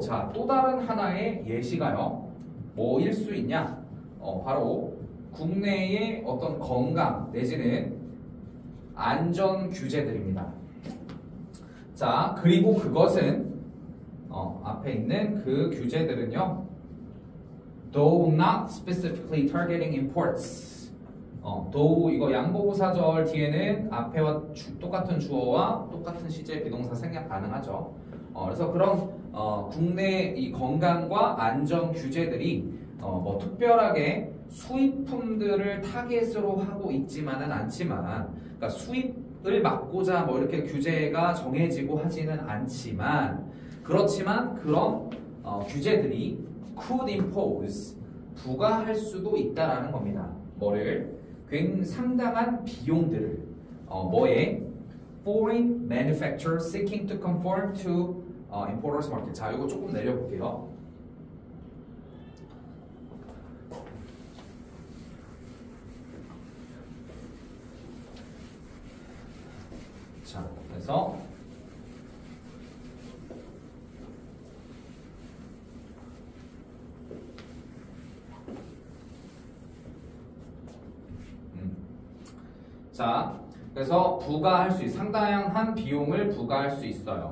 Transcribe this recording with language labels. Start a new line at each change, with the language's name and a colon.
Korean: 자, 또 다른 하나의 예시가요. 뭐일 수 있냐? 바로 국내의 어떤 건강 내지는 안전 규제들입니다. 자, 그리고 그것은 앞에 있는 그 규제들은요.
English: Though not specifically targeting imports.
Korean: though 이거 양보부사절 뒤에는 앞에와 똑같은 주어와 똑같은 시제 비동사 생략 가능하죠. 그래서 그런 국내 이 건강과 안전 규제들이 뭐 특별하게 수입품들을 타겟으로 하고 있지만은 않지만, 그러니까 수입을 막고자 뭐 이렇게 규제가 정해지고 하지는 않지만, 그렇지만 그런 규제들이
English: could impose
Korean: 부과할 수도 있다라는 겁니다. 뭐를? 상당한 비용들을 뭐에?
English: Foreign manufacturer seeking to conform to importers market.
Korean: 자, 이거 조금 내려볼게요. 자, 그래서 자, 그래서 부과할 수 상당한 비용을 부과할 수 있어요.